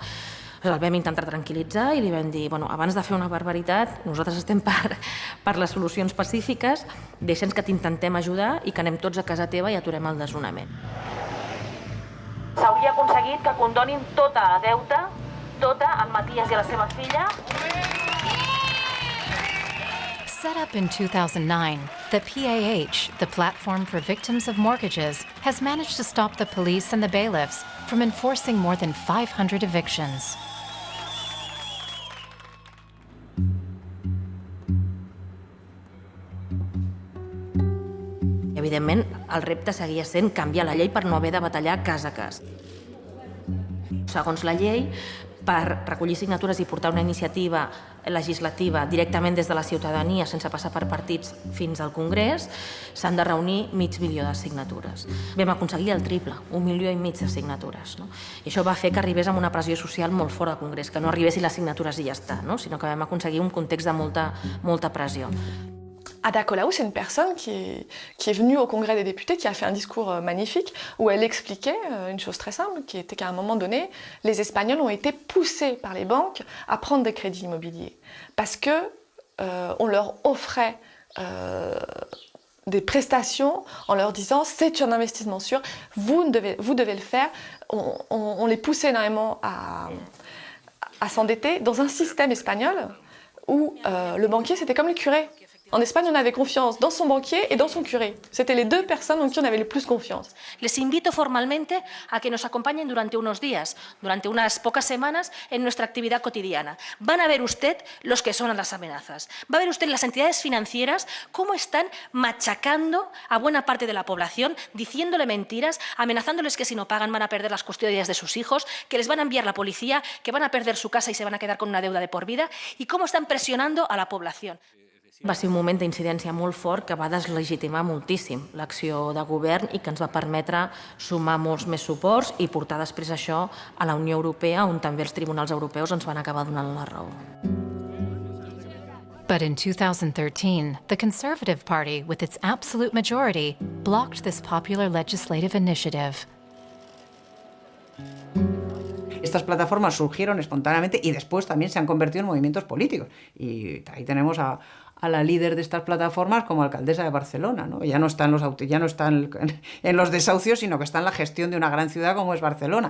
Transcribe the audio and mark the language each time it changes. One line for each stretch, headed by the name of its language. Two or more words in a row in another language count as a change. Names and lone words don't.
Catalan: El vam intentar tranquil·litzar i li vam dir, bueno, abans de fer una barbaritat, nosaltres estem per les solucions pacífiques, deixa'ns que t'intentem ajudar i que anem tots a casa teva i aturem el desnonament. S'hauria aconseguit que condonin tota la deute, tota, al Matías i a la seva filla.
English: Set up in 2009, the PAH, the Platform for Victims of Mortgages, has managed to stop the police and the bailiffs from enforcing more than 500 evictions.
Catalan: Evidentment, el repte seguia sent canviar la llei per no haver de batallar cas a cas. Segons la llei, per recollir signatures i portar una iniciativa legislativa directament des de la ciutadania sense passar per partits fins al Congrés, s'han de reunir 500.000 de signatures. Vam aconseguir el triple, 1,5 milió de signatures. No? I això va fer que arribés amb una pressió social molt fora del Congrés, que no arribessin les signatures i ja està, no? Sinó que vam aconseguir un context de molta pressió.
French: Ada Colau, c'est une personne qui est venue au Congrès des députés, qui a fait un discours magnifique où elle expliquait une chose très simple, qui était qu'à un moment donné, les Espagnols ont été poussés par les banques à prendre des crédits immobiliers parce que on leur offrait des prestations en leur disant c'est un investissement sûr, vous devez le faire. On les poussait énormément à s'endetter dans un système espagnol où le banquier c'était comme le curé. En Espagne, on avait confiance dans son banquier et dans son curé. C'était les deux personnes en qui on avait le plus confiance.
Spanish: Les invito formalmente a que nos acompañen durante unos días, durante unas pocas semanas, en nuestra actividad cotidiana. Van a ver usted los que son las amenazas. Va a ver usted las entidades financieras cómo están machacando a buena parte de la población, diciéndole mentiras, amenazándoles que si no pagan van a perder las custodias de sus hijos, que les van a enviar la policía, que van a perder su casa y se van a quedar con una deuda de por vida, y cómo están presionando a la población.
Catalan: Va ser un moment d'incidència molt fort que va deslegitimar moltíssim l'acció de govern i que ens va permetre sumar molts més suports i portar després això a la Unió Europea, on també els tribunals europeus ens van acabar donant la raó.
English: But in 2013, the Conservative Party, with its absolute majority, blocked this popular legislative initiative.
Spanish: Estas plataformas surgieron espontáneamente y después también se han convertido en movimientos políticos. Y ahí tenemos a la líder de estas plataformas como alcaldesa de Barcelona, ¿no? Ya no está en los desahucios, sino que está en la gestión de una gran ciudad como es Barcelona.